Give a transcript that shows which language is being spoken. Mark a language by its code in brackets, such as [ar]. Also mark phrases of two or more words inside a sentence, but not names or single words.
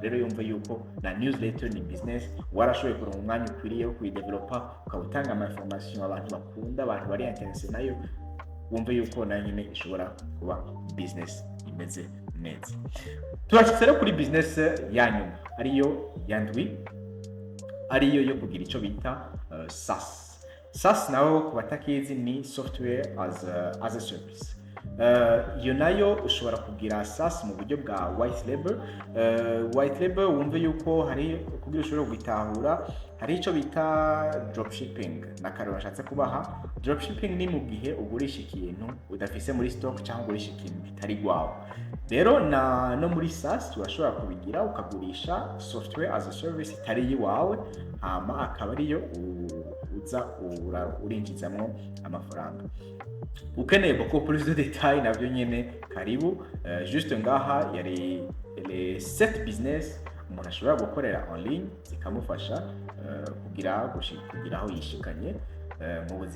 [rn] Rero yumva yuko na newsletter ni business, warashoboye kuronka umwanya ukwiriye wo kuyidevelopa, ukabutanga ama information abantu bakunda, abantu bari interested nayo, wumve yuko na nyine ishobora kuba business imeze neza. Turashitse rero kuri business ya nyuma, ariyo yandwi, ariyo yo kugira ico bita SaaS. SaaS naho kubatakizi ni [en] software as a service. [rn] Iyo nayo ushobora kugira SaaS mu buryo bwa [en] white label. White label [rn] wumve yuko hari kugira ushobora kugitahura, hari ico bita dropshipping. Nakaro bashatse kubaha dropshipping ni mu gihe ugurisha ikintu udafise muri stock cyangwa ugurisha ikintu bitari gwawe. Rero no muri SaaS urashobora kubigira ukagurisha [en] software as a service [rn] itari yiwawe, hama akaba ariyo uza urinjizamwo amafaranga. Ukeneye [fr] beaucoup plus de détails [rn] navyo nyene karibu. Juste ngaha yari [fr] les 7 business [rn] umuntu ashobora gukorera [fr] en ligne [rn] zikamufasha kugira aho yishikanye mu buzima.